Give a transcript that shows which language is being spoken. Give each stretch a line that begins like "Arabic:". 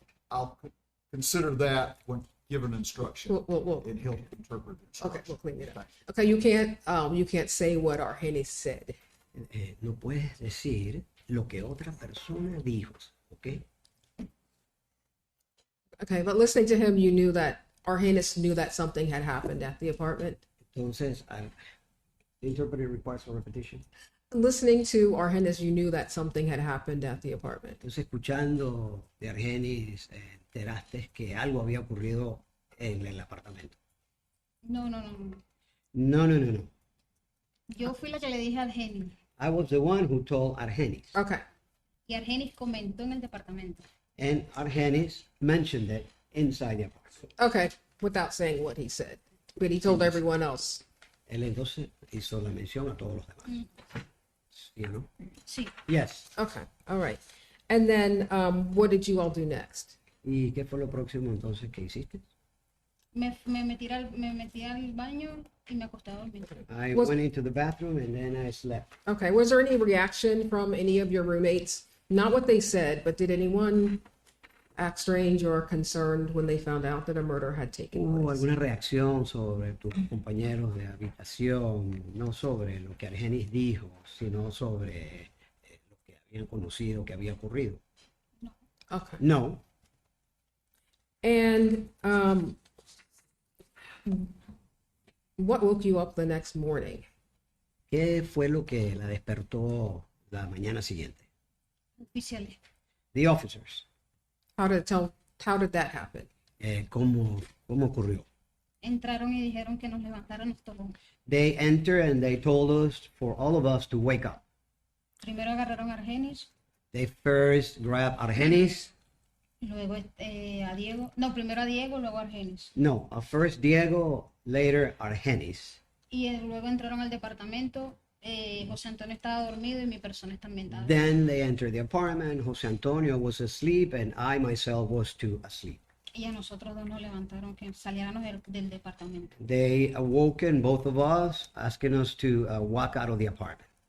English: I'll consider that when given instruction. And he'll interpret it. Okay, we'll clean it up. Okay, you can't say what Argenis said.
Spanish: No puedes decir lo que otra persona dijo, ¿ok?
English: Okay, but listening to him, you knew that Argenis knew that something had happened at the apartment. Entonces, the interpreter requires a repetition. Listening to Argenis, you knew that something had happened at the apartment.
Spanish: Entonces, escuchando de Argenis, enteraste que algo había ocurrido en el apartamento. No. No. Yo fui la que le dije a Argenis.
English: I was the one who told Argenis. Okay.
Spanish: Y Argenis comentó en el departamento.
English: And Argenis mentioned it inside the apartment. Okay, without saying what he said. But he told everyone else.
Spanish: Él entonces hizo la mención a todos los demás.
English: You know?
Spanish: Sí.
English: Yes. Okay, all right. And then what did you all do next?
Spanish: ¿Y qué fue lo próximo entonces que hiciste? Me metí al baño y me acosté a dormir.
English: I went into the bathroom and then I slept. Okay, was there any reaction from any of your roommates? Not what they said, but did anyone act strange or concerned when they found out that a murder had taken
Spanish: ¿Hubo
English: place?
Spanish: alguna reacción sobre tus compañeros de habitación? No sobre lo que Argenis dijo, sino sobre lo que habían conocido que había ocurrido.
English: Okay.
Spanish: No.
English: And what woke you up the next morning?
Spanish: ¿Qué fue lo que la despertó la mañana siguiente? Oficiales.
English: The officers. How did that happen?
Spanish: ¿Cómo ocurrió? Entraron y dijeron que nos levantáramos todos.
English: They entered and they told us, for all of us, to wake up.
Spanish: Primero agarraron a Argenis,
English: They first grabbed Argenis.
Spanish: luego a Diego. No, primero a Diego, luego a Argenis.
English: No, first Diego, later Argenis.
Spanish: Y luego entraron al departamento. José Antonio estaba dormido y mi persona también estaba.
English: Then they entered the apartment. Jose Antonio was asleep and I myself was too asleep.
Spanish: Y a nosotros dos nos levantaron que saliéramos del departamento.
English: They awoken both of us, asking us to walk out of the apartment.